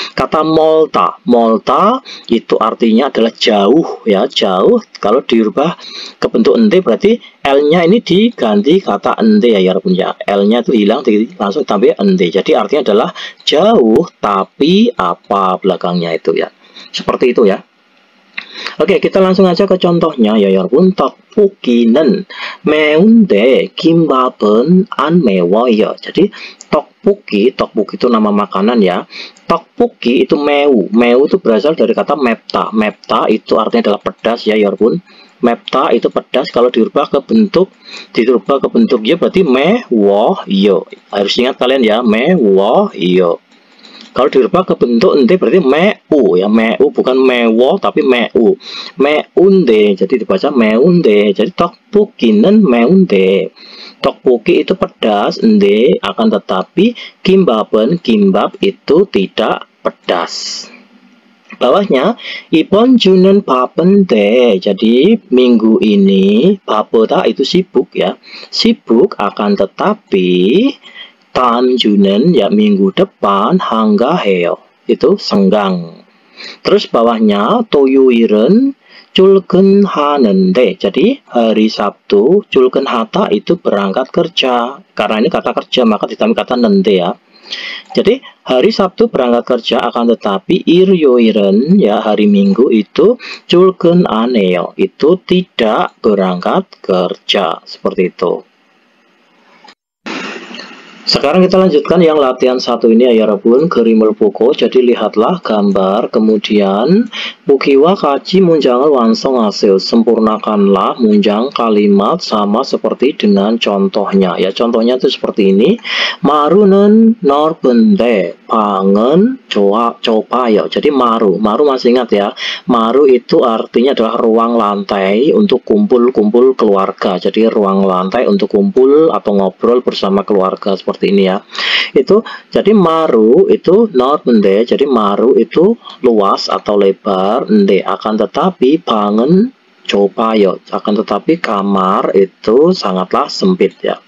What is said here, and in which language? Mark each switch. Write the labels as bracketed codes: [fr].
[id] Kata molta, molta itu artinya adalah jauh ya, jauh. Kalau dirubah ke bentuk ende berarti L-nya ini diganti kata ende ya Yarbun ya. L-nya itu hilang langsung tambah ende. Jadi artinya adalah jauh tapi apa belakangnya itu ya. Seperti itu ya. Oke, kita langsung aja ke contohnya ya Yarbun. [ko] Tteokbokki는 매운데 김밥은 안 매워요. [id] Jadi tteokbokki itu nama makanan ya. Tteokbokki itu meu itu berasal dari kata mepta. Mepta itu artinya adalah pedas ya Yarbun. Mepta itu pedas, kalau dirubah ke bentuk ya berarti mewoyo. Harus ingat kalian ya, mewoyo. Kalau dirubah ke bentuk ente berarti meu ya, meu bukan mewo tapi meu. Meunde, jadi dibaca meunde. Jadi tteokbokki는 meunde. Tteokbokki itu pedas, ende, akan tetapi kimbap itu tidak pedas. Bawahnya [ko] 이번 주는 바쁜데. [id] Jadi minggu ini 바쁘다 itu sibuk ya. Sibuk akan tetapi [ko] 다음 주는 [id] ya minggu depan 한가해요 itu senggang. Terus bawahnya [ko] 토요일은 출근하는데. [id] Jadi hari Sabtu 출근하다 itu berangkat kerja. Karena ini kata kerja maka ditambah kata nende ya. Jadi hari Sabtu berangkat kerja akan tetapi [ko] 일요일은 [id] ya hari Minggu itu 출근하네요 itu tidak berangkat kerja seperti itu. Sekarang kita lanjutkan yang latihan satu ini ya Yarbun, [ko] 그림을 보고. [id] Jadi lihatlah gambar, kemudian [ko] 보기와 같이 문장을 완성하세요. [id] Sempurnakanlah munjang kalimat sama seperti dengan contohnya. Ya, contohnya itu seperti ini. [ko] 마루는 넓은데 방은 좁아요. [id] Jadi maru masih ingat ya. Maru itu artinya adalah ruang lantai untuk kumpul-kumpul keluarga. Jadi ruang lantai untuk kumpul atau ngobrol bersama keluarga seperti ini ya. Itu jadi maru itu 넓은데, jadi maru itu luas atau lebar, ende akan tetapi [ko] 방은 좁아요, [id] akan tetapi kamar itu sangatlah sempit ya.